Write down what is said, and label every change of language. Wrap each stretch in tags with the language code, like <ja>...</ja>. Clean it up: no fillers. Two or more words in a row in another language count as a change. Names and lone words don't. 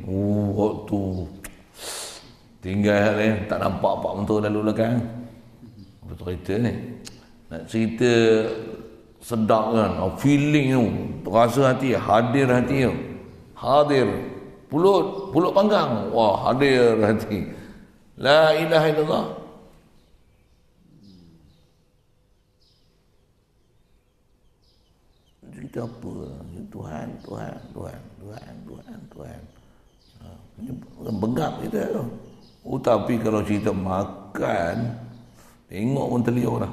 <ms>Waktu tinggal kan, tak nampak apa betul lalu belakang. Betul cerita ni. Nak cerita sedap kan, feeling tu, rasa hati, hadir hati tu. Hadir. Pulut panggang. Wah, hadir hati.</ms> <ar>لا إله إلا الله.</ar> <ms>Cerita apa? Tuhan. Bengap kita tu. Oh, tapi kalau cerita makan, tengok pun terliur lah.</ms>